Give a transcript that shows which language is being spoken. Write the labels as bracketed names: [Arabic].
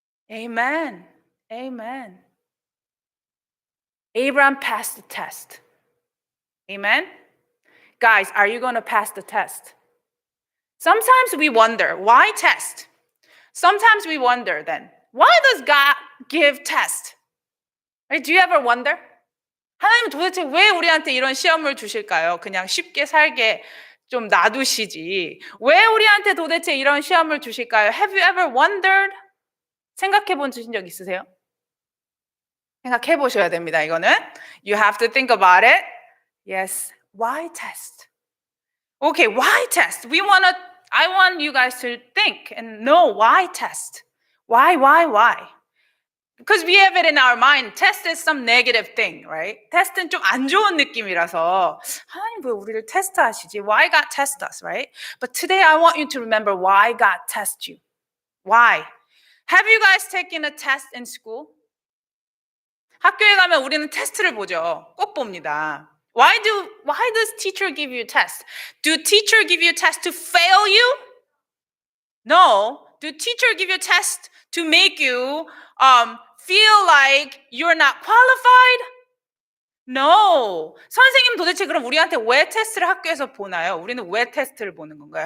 [English] Amen. Amen. Abraham passed the test. Amen. Guys, are you going to pass the test? Sometimes we wonder, why test? Sometimes we wonder then, why does God give test? Right? Do you ever wonder? [Korean] 하나님은 도대체 왜 우리한테 이런 시험을 주실까요? 그냥 쉽게 살게 좀 놔두시지. 왜 우리한테 도대체 이런 시험을 주실까요? [English] Have you ever wondered? [Korean] 생각해 본 적 있으세요? 생각해 보셔야 됩니다, 이거는. [English] You have to think about it. Yes. Why test? Okay, why test? I want you guys to think and know why test. Why? Because we have it in our mind. Test is some negative thing, right? [Korean] test는 좀 안 좋은 느낌이라서 하나님 왜 우리를 테스트하시지? [English] Why God test us, right? But today I want you to remember why God tests you. Why? Have you guys taken a test in school? [Korean] 학교에 가면 우리는 테스트를 보죠. 꼭 봅니다. [English] Why does teacher give you test? Do teacher give you test to fail you? No. Do teacher give you test to make you feel like you're not qualified? No. [Korean] 선생님 도대체 그럼 우리한테 왜 테스트를 학교에서 보나요? 우리는 왜 테스트를 보는 건가요?